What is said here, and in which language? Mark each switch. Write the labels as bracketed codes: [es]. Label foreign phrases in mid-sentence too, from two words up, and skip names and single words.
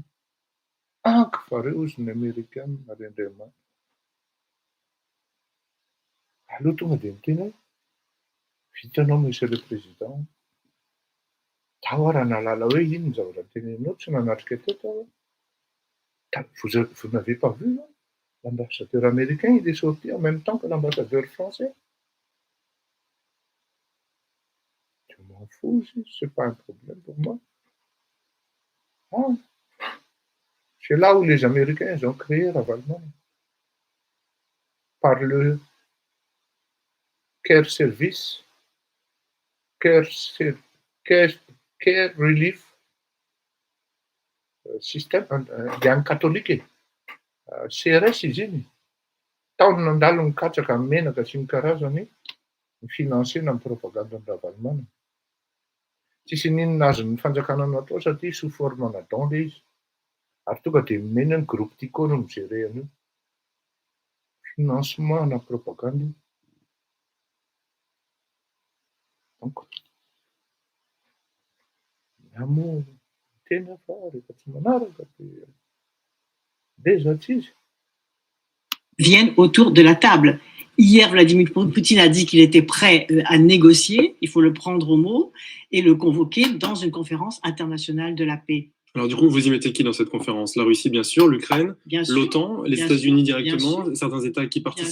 [mg] Anky fareo izy ny Amerikanina rendrema. Aloha tonga dia miteny hoe vitanao [fr] monsieur le président. [mg] Tao raha nalala hoe ino ny zavatra teneninao tsy nanatrika teto. [fr] Vous n'avez pas vu, l'ambassadeur américain, il est sorti en même temps que l'ambassadeur français. Je m'en fous, c'est pas un problème pour moi. Ah. C'est là où les Américains ont créé Ravalman. Par le Care Service, Care Relief System, [mg] dia any katolika CRS izy iny. Taony nandalo nikatsaka amin'ny menaka sy ny karazany ny finansena amin'ny propagande ny Ravalman. Tsisy ninona azy ny fanjakana natao satria [fr] sous forme [mg] ana-don le izy. Ary tonga dia mena ny groupe Tico no mijery an'io. Financement na propagande. Donc, namoa tena fa rehefa tsy manaraka déjà izy. [fr] Viennent autour de la table. Hier, Vladimir Poutine a dit qu'il était prêt à négocier, il faut le prendre au mot, et le convoquer dans une conférence internationale de la paix. Alors du coup, vous y mettez qui dans cette conférence? La Russie, bien sûr, l'Ukraine, l'OTAN, les États-Unis directement, certains États qui participent?